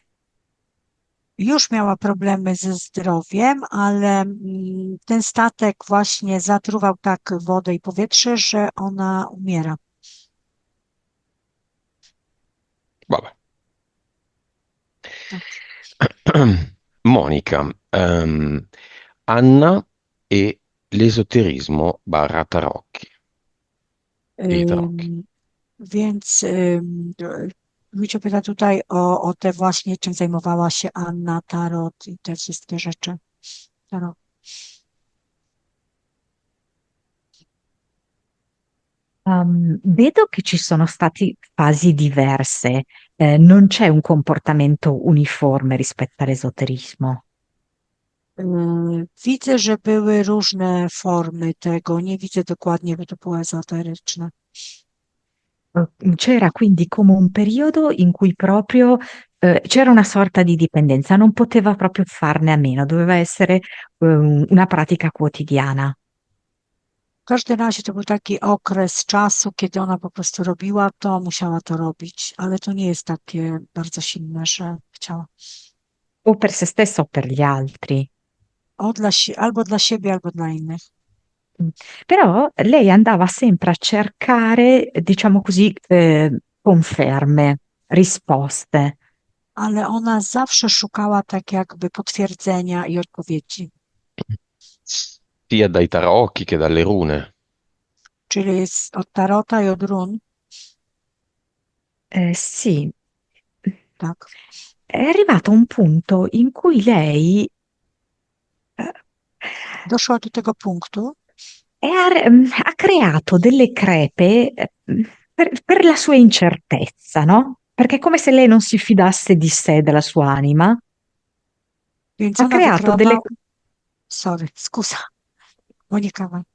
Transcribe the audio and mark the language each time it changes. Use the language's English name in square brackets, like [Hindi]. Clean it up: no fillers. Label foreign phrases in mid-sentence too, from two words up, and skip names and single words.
[Polish] Już miała problemy ze zdrowiem, ale ten statek właśnie zatruwał tak wodę i powietrze, że ona umiera. [Italian] Vabbè. [Polish] Tak. [Italian] Monica, Anna e l'esoterismo barra tarocchi e i tarocchi. [Polish] Więc Lucio pyta tutaj o te właśnie, czym zajmowała się Anna, tarot i te wszystkie rzeczy. Tarot. [Italian] Vedo che ci sono stati fasi diverse, non c'è un comportamento uniforme rispetto all'esoterismo. [Polish] Widzę, że były różne formy tego. Nie widzę dokładnie, by to było ezoteryczne. [Italian] C'era quindi come un periodo in cui proprio c'era una sorta di dipendenza, non poteva proprio farne a meno, doveva essere una pratica quotidiana. [Polish] W każdym razie to był taki okres czasu, kiedy ona po prostu robiła to, musiała to robić, ale to nie jest takie bardzo silne, że chciała. [Italian] O per se stessa o per gli altri. [Polish] Albo dla siebie, albo dla innych. Mm. [Italian] Però lei andava sempre a cercare, diciamo così, conferme, risposte. [Polish] Ale ona zawsze szukała tak jakby potwierdzenia i odpowiedzi. [Italian] sia dai tarocchi che dalle rune. [Polish] Czyli od tarota i od run, [Italian] Sì, [Polish] tak. [Italian] è arrivato un punto in cui lei eh, [Polish] Doszła do tego punktu, [Italian] ha creato delle crepe per la sua incertezza, no? Perché è come se lei non si fidasse di sé, della sua anima. [Polish] więc [Italian] Ha [Polish] ona [Italian] creato delle, [Polish] wykreowała, sorry, [Italian] scusa, Monika, vai.